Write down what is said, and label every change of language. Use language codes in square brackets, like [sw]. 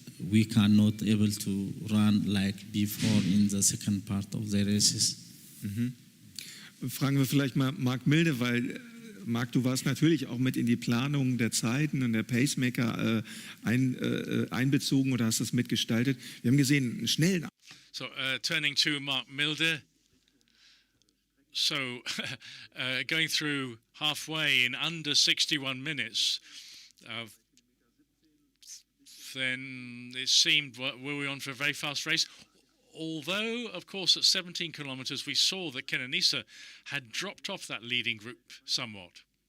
[en] we cannot able to run like before in the second part of the races. [de] Fragen wir vielleicht mal Marc Milde, weil Marc, du warst natürlich auch mit in die Planung der Zeiten und der Pacemaker einbezogen oder hast das mitgestaltet. Wir haben gesehen, einen schnellen. [en] So, turning to Marc Milde. So, going through halfway in under 61 minutes, then it seemed were we on for a very fast race. Although, of course, at 17 kilometers, we saw that Kenenisa had dropped off that leading group somewhat.